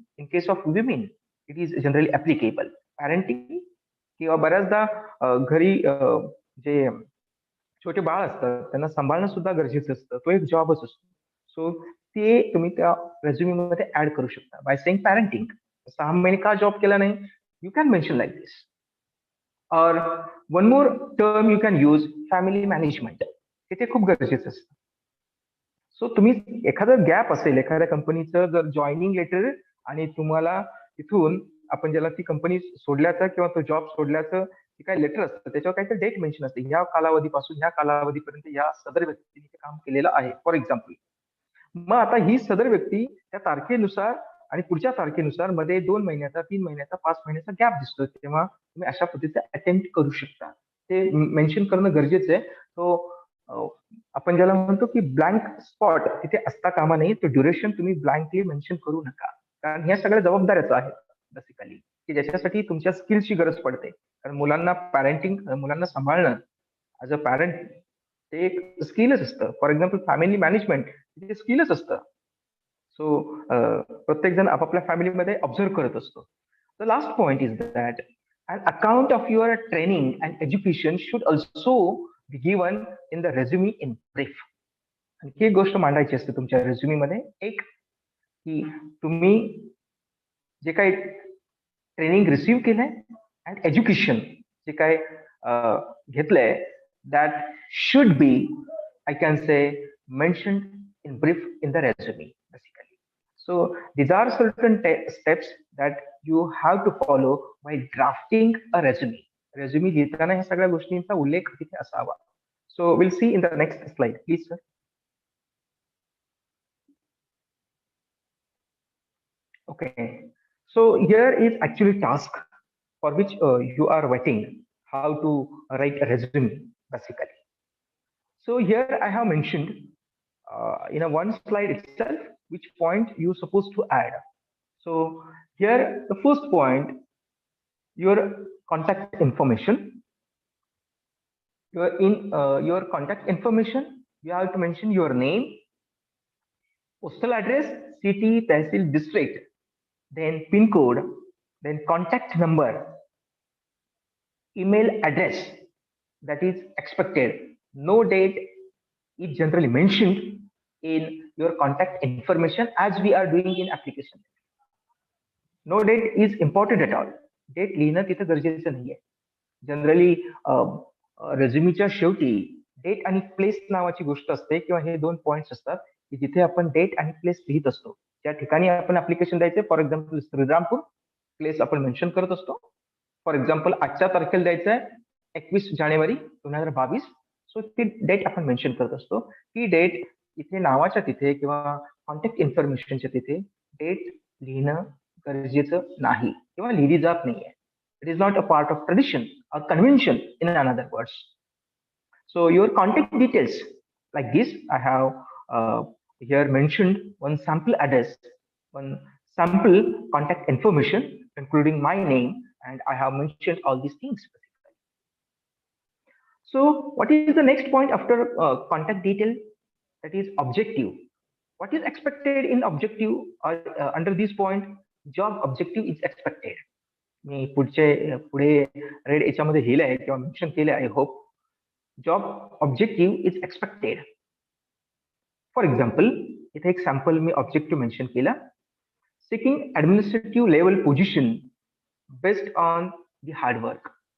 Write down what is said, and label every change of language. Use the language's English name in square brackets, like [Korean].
[English] In case of women it is generally applicable. [Marathi] Parenting, किंवा बऱ्याचदा घरी जे छोटे बाळ असतात त्यांना सांभाळणं सुद्धा गरजेचं असतं, तो एक जॉबच असतो. सो ते तुम्ही त्या रेझ्युमी मध्ये ऍड करू शकता [English] By saying parenting. [Marathi] 6 महिने का जॉब केला नाही, [English] You can mention like this. Or one more term you can use, family management. [Marathi] हे खूप गरजेचं असतं. सो तुम्ही एखादं गॅप असेल, एखाद्या कंपनीचं जर जॉईनिंग लेटर आणि तुम्हाला तिथून आपण ज्याला ती कंपनी सोडल्याचं किंवा तो जॉब सोडल्याचं जे काही लेटर असतं त्याच्यावर काहीतरी डेट मेन्शन असते, ह्या कालावधीपासून ह्या कालावधीपर्यंत या सदर व्यक्तीने ते काम केलेलं आहे, फॉर एक्झाम्पल. मग आता ही सदर व्यक्ती त्या तारखेनुसार आणि पुढच्या तारखेनुसार मध्ये 2 महिन्याचा, 3 महिन्याचा, 5 महिन्याचा गॅप दिसतो, तेव्हा तुम्ही अशा पद्धतीचं अटेम्प्ट करू शकता. ते मेन्शन करणं गरजेचं आहे. तो आपण ज्याला म्हणतो की ब्लँक स्पॉट तिथे असता कामा नये. तो ड्युरेशन तुम्ही ब्लँकली मेन्शन करू नका, कारण ह्या सगळ्या जबाबदाऱ्याच आहेत बेसिकली, की ज्याच्यासाठी तुमच्या स्किल्सची गरज पडते. कारण मुलांना सांभाळणं [English] as a parent [Marathi] ते एक स्किलच असतं. फॉर एक्झाम्पल फॅमिली मॅनेजमेंट ते स्किलच असतं. सो प्रत्येक जण आपापल्या फॅमिलीमध्ये ऑब्झर्व करत असतो. [English] The last point is that an account of your training and education should also be given in the resume in brief. [Marathi] आणखी एक गोष्ट मांडायची असते तुमच्या रेझ्युमी मध्ये, एक की तुम्ही जे काही ट्रेनिंग रिसीव्ह केलंय अँड एज्युकेशन जे काय घेतलंय, [English] That should be, I can say, mention in brief in the resume basically. So these are certain steps that you have to follow while drafting a resume. [Marathi] Resume लिहिताना ह्या सगळ्या गोष्टींचा उल्लेख तिथे असावा. [English] So we'll see in the next slide, please, sir. Okay. So here is actually task for which you are waiting how to write a resume basically. So here I have mentioned in a one slide itself which point you supposed to add. So here the first point, your contact information. Your contact information, you have to mention your name, postal address, city, tehsil, district, then pin code, then contact number, email address that is expected. No date is generally mentioned in your contact information as we are doing in application. No date is important at all. [Marathi] Date लिहिणं तिथे गरजेचं नाहीये. Generally रेझ्युमीच्या शेवटी date आणि place नावाची गोष्ट असते किंवा हे दोन पॉइंट्स असतात की जिथे आपण डेट आणि प्लेस लिहित असतो. त्या ठिकाणी आपण ऍप्लिकेशन द्यायचे. फॉर एक्झाम्पल श्रीरामपूर, प्लेस आपण मेन्शन करत असतो. फॉर एक्झाम्पल आजच्या तारखेला द्यायचं आहे 21 जानेवारी 2022. सो ती डेट आपण मेन्शन करत असतो. ती डेट इथे नावाच्या तिथे किंवा कॉन्टॅक्ट इन्फॉर्मेशनच्या तिथे डेट लिहिणं गरजेचं नाही किंवा लिहिली जात नाहीये. [English] It is not a part of tradition or convention, in another words. So your contact details like this, I have here mentioned one sample address, one sample contact information, including my name, and I have mentioned all these things. So what is the next point after contact detail? That is objective. What is expected in objective or under this point? Job objective is expected. [Marathi] मी पुढे red याच्यामध्ये लिहिलंय किंवा mention केलंय. [English] I hope job objective is expected. For example [Marathi] इथे एक sample मी objective mention केला. [English] Seeking administrative level position based on the hard work.